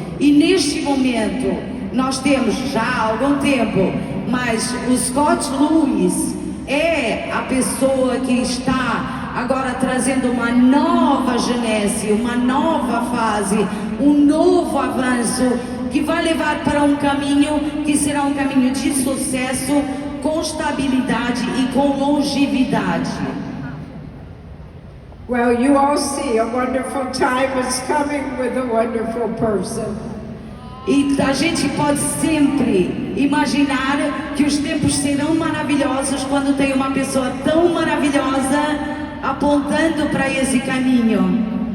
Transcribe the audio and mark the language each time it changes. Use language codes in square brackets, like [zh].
[pt] E neste momento, nós temos já há algum tempo, mas o Scott Lewis é a pessoa que está agora trazendo uma nova Jeunesse, uma nova fase, um novo avanço, que vai levar para um caminho que será um caminho de sucesso, com estabilidade e com longevidade. [en] Well, you all see a wonderful time is coming with a wonderful person. [pt] E a gente pode sempre imaginar que os tempos serão maravilhosos quando tem uma pessoa tão maravilhosa apontando para esse caminho.